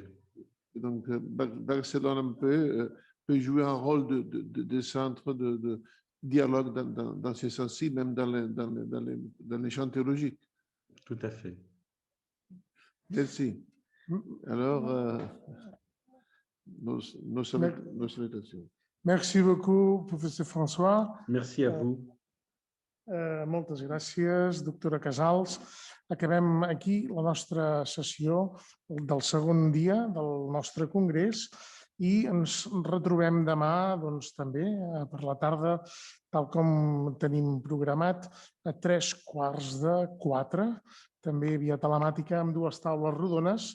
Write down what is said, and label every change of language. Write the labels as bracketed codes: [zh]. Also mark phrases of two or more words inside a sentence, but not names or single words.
[fr] Donc, Barcelone peut jouer un rôle de centre de dialogue dans ce sens-ci, même dans les champs théologiques. Tout à fait. Merci. Alors, nos salutations. Merci beaucoup, professor François. Merci a vous. [ca] Moltes gràcies, doctora Casals. Acabem aquí la nostra sessió del segon dia del nostre congrés i ens retrobem demà també per la tarda, tal com tenim programat, a 3:15, també via telemàtica amb 2 taules rodones.